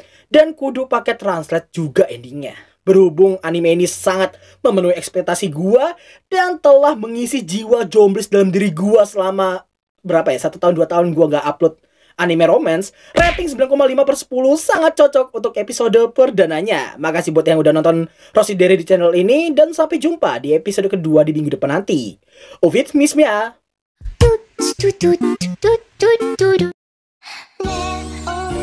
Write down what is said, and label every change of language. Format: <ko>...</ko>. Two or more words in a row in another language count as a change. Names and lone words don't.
<id>Dan kudu pakai translate juga endingnya. Berhubung anime ini sangat memenuhi ekspektasi gua dan telah mengisi jiwa jomblis dalam diri gua selama berapa ya, 1 tahun 2 tahun gua gak upload anime romance, rating 9,5/10 sangat cocok untuk episode perdananya. Makasih buat yang udah nonton Rossi Dere di channel ini, dan sampai jumpa di episode kedua di minggu depan nanti.</id> <de>Auf Wiedersehen ya. Tut, tut, tut, tut, tut, tut.</de>